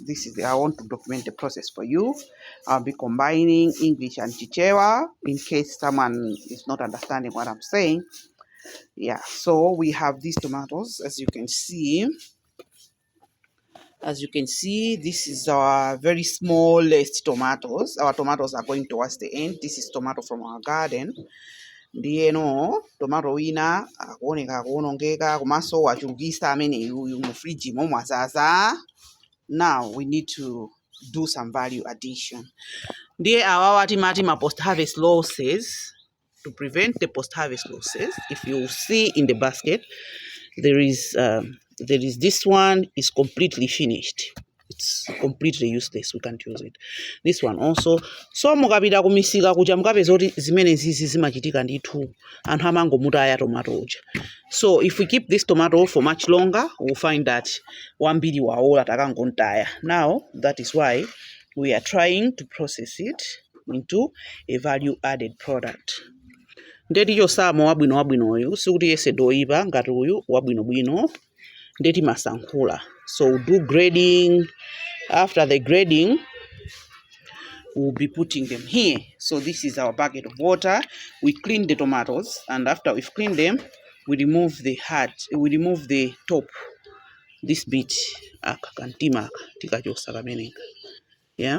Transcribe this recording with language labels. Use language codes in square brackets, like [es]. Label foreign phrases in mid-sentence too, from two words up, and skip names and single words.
[en] I want to document the process for you. I'll be combining English and Chichewa in case someone is not understanding what I'm saying. Yeah, so we have these tomatoes, as you can see. As you can see, this is our very smallest tomatoes. Our tomatoes are going towards the end. This is tomato from our garden. [ny] Ndieno tomato wina akuoneka kuonongeka komanso wachulukisa amene uyu mu fridge momwe azaza. [en] Now we need to do some value addition. [ny] Ndiye awawa timati ma [en] post harvest losses. To prevent the post harvest losses, if you see in the basket, there is this one is completely finished. It's completely useless. We can't use it. This one also. [ny] So mukapita kumisika kuja mukapeza kuti zimene zizi zimachitika ndithu anthu amangomutaya tomato uja. [en] So if we keep this tomato for much longer, we'll find that [ny] wambiri waola takangontaya. [en] Now that is why we are trying to process it into a value added product. [ny] Ndeti yosamo wabwino uyu sikuti yese doipa ngati uyu wabwino ndeti masankhula. [en] So do grading. After the grading, we'll be putting them here. So this is our bucket of water. We clean the tomatoes, and after we've cleaned them, we remove the heart. We remove the top. This bit, yeah.